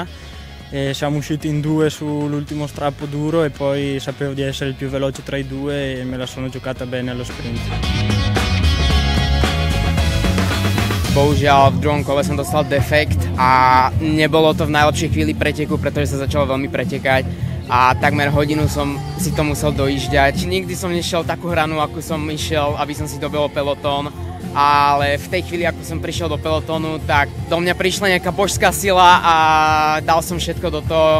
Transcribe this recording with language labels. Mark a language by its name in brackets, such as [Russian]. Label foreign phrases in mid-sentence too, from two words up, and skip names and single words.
[Italian] Siamo usciti in due sull'ultimo strappo duro e poi sapevo di essere il più veloce tra i due e me la sono giocata bene allo sprint. [Slovak] Bohužiaľ v druhom kole som dostal defekt a nebolo to v najlepšej chvíli preteku, pretože sa začalo veľmi pretekať a takmer hodinu som si to musel dojížďať. Nikdy som nešiel takú hranu, ako som išiel, aby som si dobehol pelotón, ale v tej chvíli, ako som prišiel do pelotónu, tak do mňa prišla nejaká božská sila a dal som všetko do toho.